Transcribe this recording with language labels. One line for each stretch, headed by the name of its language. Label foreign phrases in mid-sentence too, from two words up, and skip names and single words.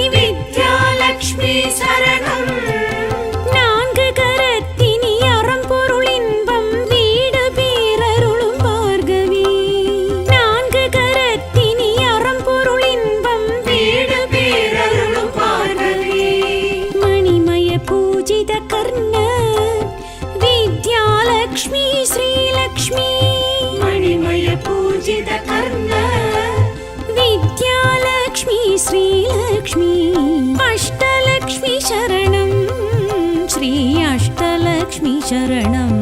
Sanskrit: विद्यालक्ष्मी शरणं
Tamil: நான்கு கரத்தினி அறம்பொருள் இன்பம் வீடு பேரருளும் பார்கவி நான்கு கரத்தினி அறம்பொருள் இன்பம் வீடு பேரருளும் பார்கவி
Sanskrit: मणिमय पूजित कर्ण विद्यालक्ष्मी श्रीलक्ष्मी मणिमय पूजित कर्ण विद्यालक्ष्मी श्रीलक्ष्मी अष्टलक्ष्मी शरणं श्री अष्टलक्ष्मी शरणम्